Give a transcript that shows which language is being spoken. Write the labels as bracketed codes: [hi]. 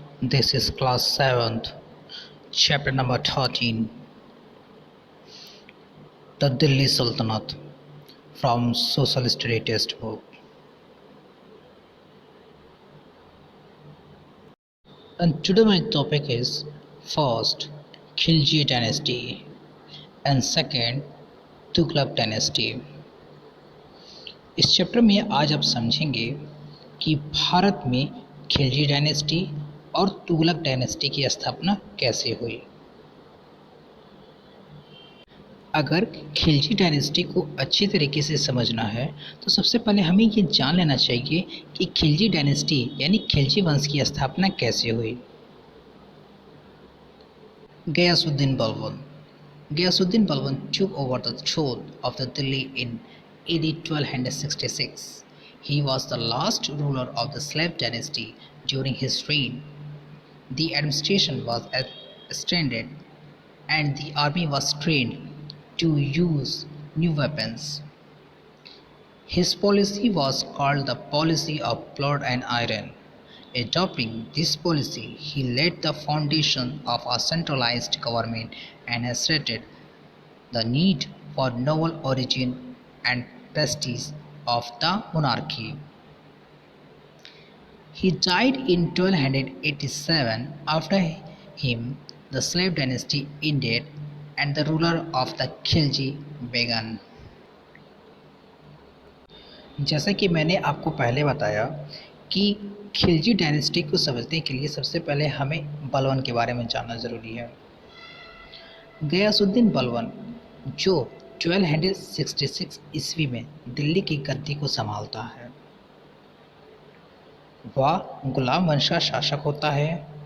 [en] This is class 7th, chapter number 13, The Delhi Sultanate, from Social Study Textbook. And today my topic is first, Khilji dynasty, and second, Tughlaq dynasty. [hi] इस chapter में आज आप समझेंगे कि भारत में Khilji dynasty और Tughlaq dynasty की स्थापना कैसे हुई। अगर खिलजी डायनेस्टी को अच्छी तरीके से समझना है तो सबसे पहले हमें ये जान लेना चाहिए कि खिलजी डायनेस्टी यानी खिलजी वंश की स्थापना कैसे हुई। [en] Ghiyasuddin Balban Gayasuddin Balban took over the throne of the Delhi in AD 1266. He was the last ruler of the Slav dynasty during his reign. The administration was extended and the army was trained to use new weapons. His policy was called the policy of blood and iron. Adopting this policy, he laid the foundation of a centralized government and asserted the need for novel origin and prestige of the monarchy. He died in 1287. After him, the Slav dynasty ended and the ruler of the Khilji began. [hi] जैसा कि मैंने आपको पहले बताया कि Khilji dynasty को समझने के लिए सबसे पहले हमें बलवन के बारे में जानना ज़रूरी है। गयासुद्दीन बलवन जो 1266 ईस्वी में दिल्ली की गद्दी को संभालता है, वह गुलाम वंश का शासक होता है।